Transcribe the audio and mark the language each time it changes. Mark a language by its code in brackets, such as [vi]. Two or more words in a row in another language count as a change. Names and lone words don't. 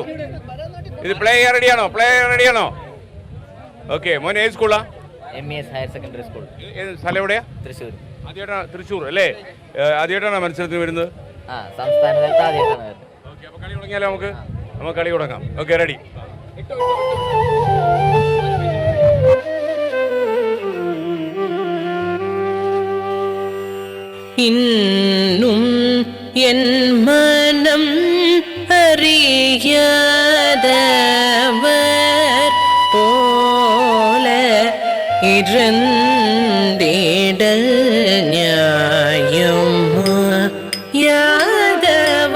[ml] ഇത് പ്ലേ റെഡിയാണോ? ഓക്കെ. മോൻ ഏത് സ്കൂളാ? MES ഹയർ സെക്കൻഡറി സ്കൂൾ. സ്ഥലം എവിടെയാ? തൃശ്ശൂർ. തൃശ്ശൂർ അല്ലേ? ആദ്യമായിട്ടാണ് മത്സരത്തിന് വരുന്നത്? സംസ്ഥാന തലത്തിൽ ആദ്യമായിട്ടാണ് വരുന്നത്. ഓക്കെ. അപ്പോൾ കളി തുടങ്ങിയാലോ? നമുക്ക് കളി തുടങ്ങാം. ഓക്കെ, റെഡി. [ta] இன்னும் என் மனம் அறியாதவர் போல இருந்திடல் நியாயம் யாதவா